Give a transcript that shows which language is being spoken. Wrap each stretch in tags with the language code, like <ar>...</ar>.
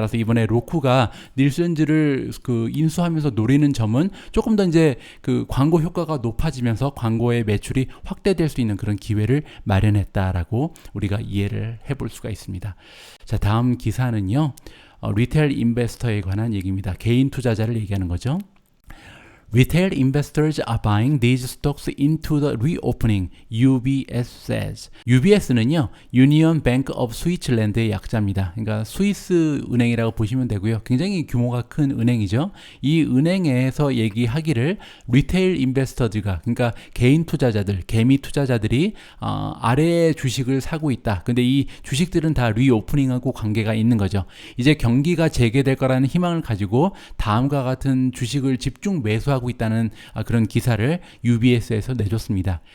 <ko>따라서 이번에 로쿠가 닐슨즈를 인수하면서 노리는 점은 조금 더 이제 광고 효과가 높아지면서 광고의 매출이 확대될 수 있는 그런 기회를 마련했다라고 우리가 이해를 해볼 수가 있습니다. 자, 다음 기사는요, 리테일 인베스터에 관한 얘기입니다. 개인 투자자를 얘기하는 거죠.</ko> <en>Retail investors are buying these stocks into the reopening, UBS says.</en> <ko>UBS는요, Union Bank of Switzerland의 약자입니다. 그러니까 스위스 은행이라고 보시면 되고요. 굉장히 규모가 큰 은행이죠. 이 은행에서 얘기하기를 리테일 인베스터들과, 그러니까 개인 투자자들, 개미 투자자들이 아래의 주식을 사고 있다. 근데 이 주식들은 다 리오프닝하고 관계가 있는 거죠. 이제 경기가 재개될 거라는 희망을 가지고 다음과 같은 주식을 집중 매수하고 있다는 그런 기사를 UBS에서 내줬습니다.</ko>